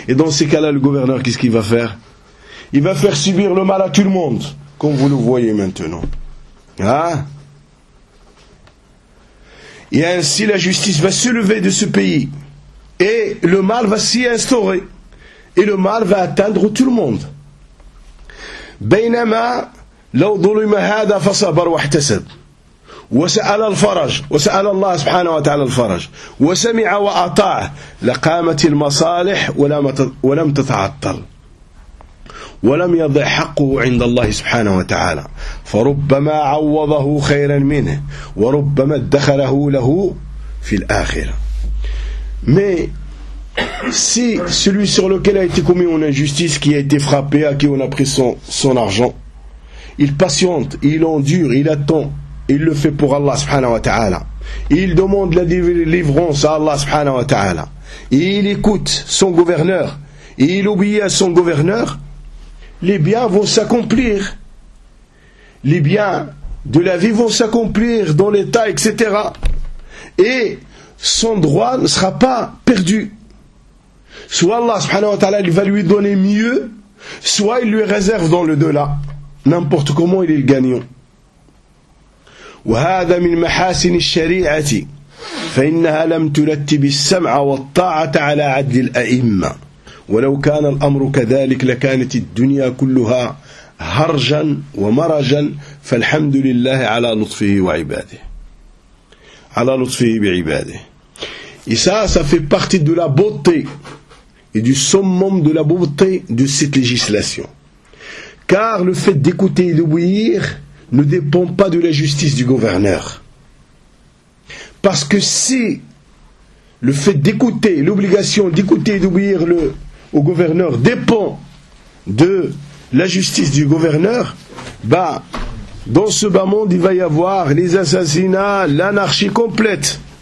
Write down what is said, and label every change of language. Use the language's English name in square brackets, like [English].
[French] Et dans ces cas-là, le gouverneur, qu'est-ce qu'il va faire? Il va faire subir le mal à tout le monde, comme vous le voyez maintenant. Hein? Et ainsi, la justice va se lever de ce pays. Et le mal va s'y instaurer. Et le mal va atteindre tout le monde. [Arabic] Bainama, لو ظلم هذا فصبر واحتسب وسأل الفرج وسأل الله سبحانه وتعالى الفرج وسمع وأطاع لقامت المصالح ولم تتعطل ولم يضع حقه عند الله سبحانه وتعالى فربما عوضه خيرا منه وربما ادخره له في الآخرة. [French] Mais si celui sur lequel a été commis une injustice, qui a été frappé, à qui on a pris son argent, il patiente, il endure, il attend, il le fait pour Allah subhanahu wa ta'ala. Il demande la délivrance à Allah subhanahu wa ta'ala. Et il écoute son gouverneur, et il obéit à son gouverneur, les biens vont s'accomplir. Les biens de la vie vont s'accomplir dans l'état, etc. Et son droit ne sera pas perdu. Soit Allah subhanahu wa ta'ala, il va lui donner mieux, soit il lui réserve dans le delà. N'importe comment, il est le gagnant. [Arabic] وهذا من محاسن الشريعة فإنها لم ترتب السمع والطاعة على عدل الأئمة ولو كان الأمر كذلك لكانت الدنيا كلها هرجا ومرجا فالحمد لله على لطفه وعباده على لطفه بعباده. [French] Et ça fait partie de la beauté et du summum de la beauté de cette législation. Car le fait d'écouter et d'obéir ne dépend pas de la justice du gouverneur. Parce que si le fait d'écouter, l'obligation d'écouter et d'obéir au gouverneur dépend de la justice du gouverneur, dans ce bas monde, il va y avoir les assassinats, l'anarchie complète.